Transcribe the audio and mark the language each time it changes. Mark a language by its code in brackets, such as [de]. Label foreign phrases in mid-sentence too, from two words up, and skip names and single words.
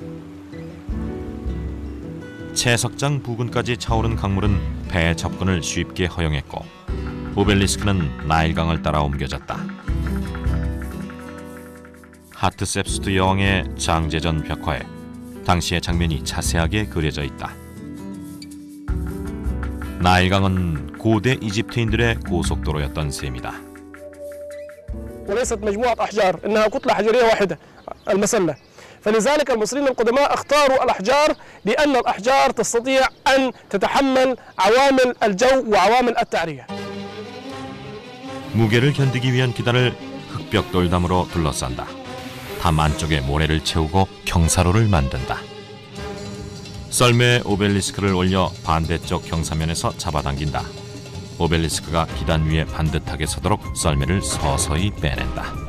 [ko] 채석장 부근까지 차오른 강물은 배 접근을 쉽게 허용했고 오벨리스크는 나일강을 따라 옮겨졌다. 하트셉수트 여왕의 장제전 벽화에 당시의 장면이 자세하게 그려져 있다. 나일강은 고대 이집트인들의 고속도로였던 셈이다. [ar] وليست مجموعة أحجار، إنها كتلة حجرية واحدة المسلة. فلذلك المصريين القدماء اختاروا الأحجار لأن الأحجار تستطيع أن تتحمل عوامل الجو وعوامل التعرية. [ko] 무게를 견디기 위한 기단을 흑벽돌담으로 둘러싼다. 담 안쪽에 모래를 채우고 경사로를 만든다. 썰매에 오벨리스크를 올려 반대쪽 경사면에서 잡아당긴다. 오벨리스크가 기단 위에 반듯하게 서도록 썰매를 서서히 빼낸다.